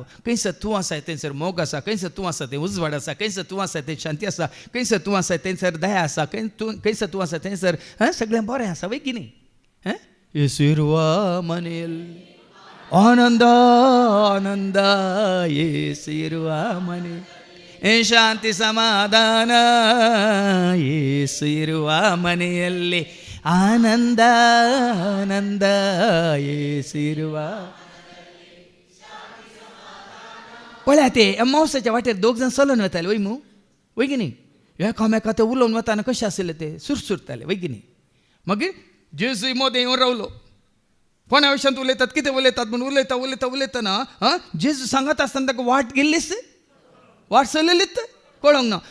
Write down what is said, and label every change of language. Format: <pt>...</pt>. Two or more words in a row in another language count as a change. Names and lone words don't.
<kok>खंयसर तूं आसाय थंयसर मोग आसा, खंयसर तूं आसा थंय उजवाड आसा, खंयसर तूं आसा थंय शांती आसा, खंयसर तूं आसा थंयसर दया आसा, खंयसर तूं आसा थंयसर सगळें बरें आसा वय की न्ही.</kok> <kn>ಯೇಸುವಿರುವ ಮನೆಯಲ್ಲಿ ಆನಂದ ಆನಂದ ಯೇಸುವಿರುವ ಮನೆಯಲ್ಲಿ ಶಾಂತಿ ಸಮಾಧಾನ ಯೇಸುವಿರುವ ಮನೆಯಲ್ಲಿ ಆನಂದ ಆನಂದ ಯೇಸುವಿರುವ.</kn> <kok>पळया ते अमावस्याच्या वाटेर दोग जाण चलून वताले वय मू वय की न्ही. एकामेका ते उलोवन वताना कशें आसलें ते सुरसुरताले वय की न्ही. मागीर जेजूय मोदें येवन रावलो. कोणा विशयांत उलयतात, कितें उलयतात म्हणून उलयतना जेजू सांगत आसतना ताका वाट गेल्लीच, वाट चलयलीत कळोंक ना.</kok>